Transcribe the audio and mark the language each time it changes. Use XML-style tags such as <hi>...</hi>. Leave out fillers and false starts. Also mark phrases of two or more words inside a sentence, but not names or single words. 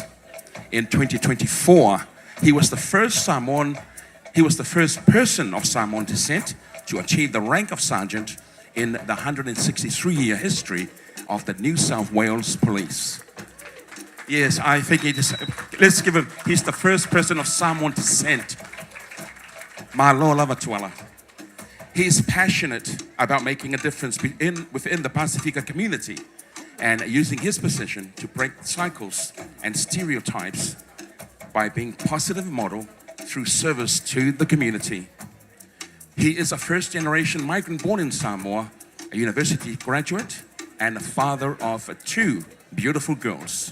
<en>In 2024, he was the first person of Samoan descent to achieve the rank of sergeant in the 163-year history of the New South Wales Police. Yes, I think let's give him, he's the first person of Samoan descent.</en> <sm>Malo lava tuala.</sm> <en>He is passionate about making a difference within the Pacifica community and using his position to break cycles and stereotypes by being a positive model through service to the community. He is a first-generation migrant born in Samoa, a university graduate, and a father of 2 beautiful girls.</en>